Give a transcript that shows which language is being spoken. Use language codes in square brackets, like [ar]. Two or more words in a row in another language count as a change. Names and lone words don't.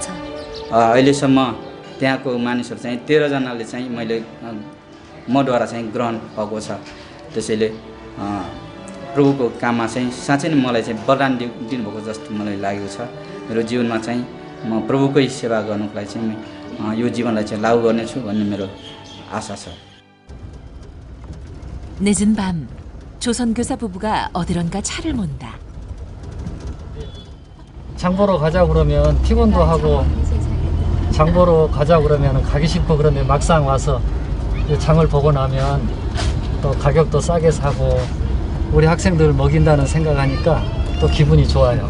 [ne] अहिलेसम्म त्यहाँको मानिसहरू चाहिँ 13 जनाले चाहिँ मैले मद्वारा चाहिँ ग्रहण भएको छ। त्यसैले प्रभुको काममा चाहिँ साँच्चै नै मलाई चाहिँ वरदान दिनुभएको जस्तो मलाई लागेको छ। मेरो जीवनमा चाहिँ म प्रभुकै सेवा गर्नुको लागि चाहिँ यो जीवनलाई चाहिँ लागू गर्नेछु भन्ने मेरो आशा छ। [ko] 늦은 밤 조선교사 부부가 어디론가 차를 몬다. 장 보러 가자 그러면 피곤도 하고 장 보러 가자 그러면 가기 싫고 그런데 막상 와서 장을 보고 나면 또 가격도 싸게 사고 우리 학생들 먹인다는 생각하니까 또 기분이 좋아요.